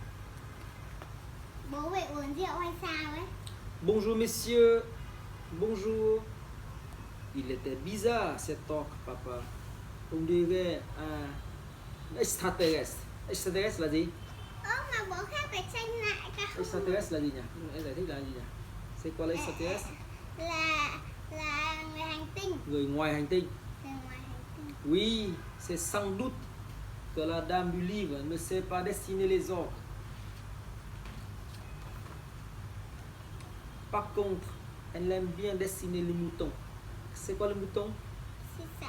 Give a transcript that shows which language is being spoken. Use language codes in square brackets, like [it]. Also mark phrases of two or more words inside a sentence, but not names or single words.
[fr] Bonjour messieurs, bonjour. Il était bizarre cet orque, papa. On dirait un extraterrestre. Extraterrestre là dit. Extraterrestre là dit. C'est quoi l'extraterrestre? [vi] Người ngoài hành tinh. [fr] Oui, c'est sans doute que la dame du livre ne sait pas dessiner les orques. Par contre, elle aime bien dessiner les moutons. C'est quoi le mouton? C'est ça.